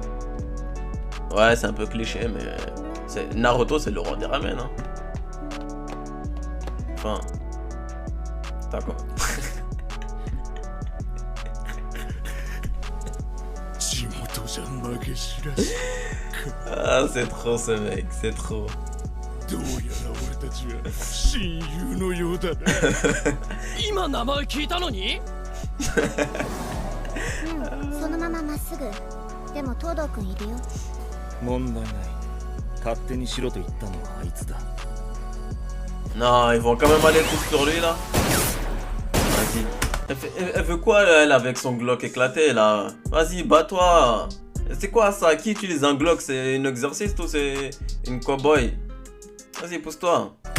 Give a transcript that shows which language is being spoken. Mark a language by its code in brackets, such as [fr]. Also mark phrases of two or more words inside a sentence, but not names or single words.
[fr] Ouais, c'est un peu cliché, mais Naruto, c'est le roi des ramen. Hein. Enfin, d'accord. Ah, c'est trop ce mec, c'est trop. [ja] どうやら俺たちは親友のようだな。今名前聞いたのに？そのまままっすぐ。でも東堂くんいるよ。問題ない。勝手にしろと言ったのはあいつだ。 [fr] Non, ils vont quand même aller tous sur lui là. Vas-y. Elle veut quoi elle avec son Glock éclaté là? Vas-y, bats-toi. C'est quoi ça? Qui utilise un Glock? C'est un exorciste ou c'est une cowboy? Vas-y, pousse-toi.